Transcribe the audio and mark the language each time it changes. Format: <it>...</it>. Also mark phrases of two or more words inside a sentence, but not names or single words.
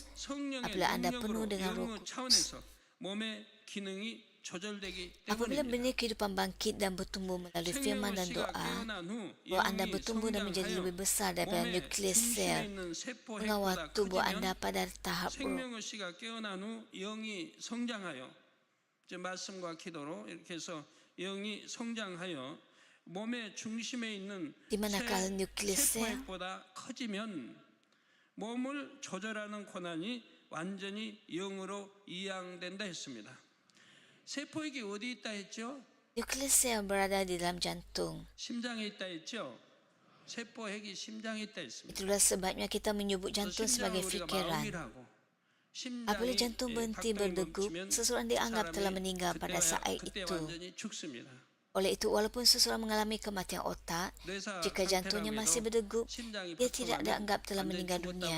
<ms>Apabila anda penuh dengan Roh Kudus, apabila benih kehidupan bangkit dan bertumbuh melalui firman dan doa, roh anda bertumbuh dan menjadi lebih besar daripada nukleus sel mengawal tubuh anda pada tahap roh. Di manakala nukleus sel</ms> <ko>몸을 조절하는 권한이 완전히 영으로 이양된다 했습니다. 세포액이 어디 있다 했죠?</ko> <ms>nukleus sel berada di dalam jantung.</ms> <ko>심장에 있다 했죠? 세포액이 심장에 있다 했습니다.</ko> <ms>Itulah sebabnya kita menyebut jantung sebagai fikiran. Apabila jantung berhenti berdegup, seseorang dianggap telah meninggal pada saat itu. Oleh itu, walaupun seseorang mengalami kematian otak, jika jantungnya masih berdegup, dia tidak dianggap telah meninggal dunia.</ms>